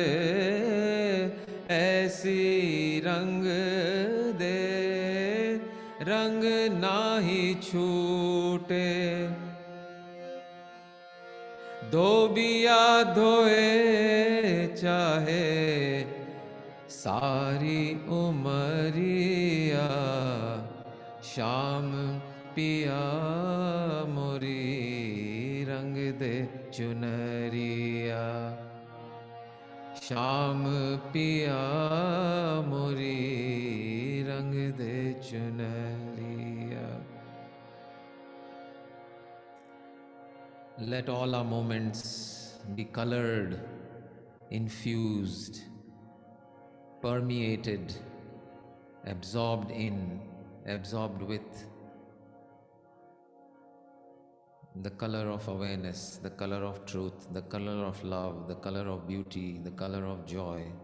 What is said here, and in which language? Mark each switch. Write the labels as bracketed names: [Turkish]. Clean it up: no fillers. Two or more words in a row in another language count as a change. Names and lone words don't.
[Hindi] ऐसी रंग दे रंग नाही छूटे, धोबिया धोए चाहे सारी उमरिया, श्याम पिया मोरी रंग दे चुनरिया, श्याम पिया मोरी रंग दे चुनरिया. [English] Let all our moments be colored, infused, permeated, absorbed in, absorbed with the color of awareness, the color of truth, the color of love, the color of beauty, the color of joy.